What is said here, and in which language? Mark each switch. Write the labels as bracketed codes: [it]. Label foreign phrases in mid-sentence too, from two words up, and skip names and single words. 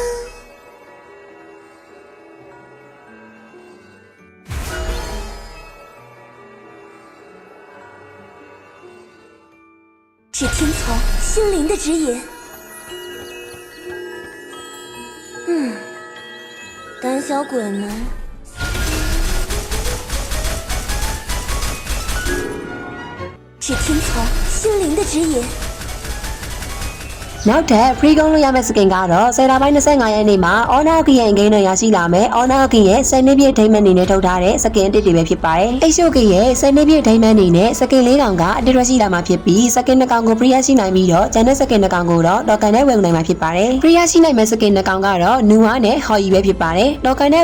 [zh] 只听从心灵的指引。胆小鬼们，只听从心灵的指引。 [my] နောက်ထပ် free ကုန်းလို့ရမယ့် skin ကတော့10လပိုင်း25ရက်နေ့မှာ Honor Key ရဲ့ game နဲ့ရရှိလာမယ် Honor Key ရဲ့10နှစ်ပြည့်ဒိမန်အနေနဲ့ထုတ်ထားတဲ့ skin တစ်တွေပဲဖြစ်ပါတယ်။ HOK ရဲ့10နှစ်ပြည့်ဒိမန်အနေနဲ့ skin 4ကောင်ကအတစ်ရရှိလာမှာ ဖြစ်ပြီး skin 2ကောင်ကို free ရရှိနိုင်ပြီးတော့ကျန်တဲ့ skin 2ကောင်ကိုတော့ token နဲ့ဝယ်ယူနိုင်မှာဖြစ်ပါတယ်။ free ရရှိနိုင်မယ့် skin 2ကောင်ကတော့ Nua နဲ့ Hoi ပဲဖြစ်ပါတယ်။ token နဲ့ဝ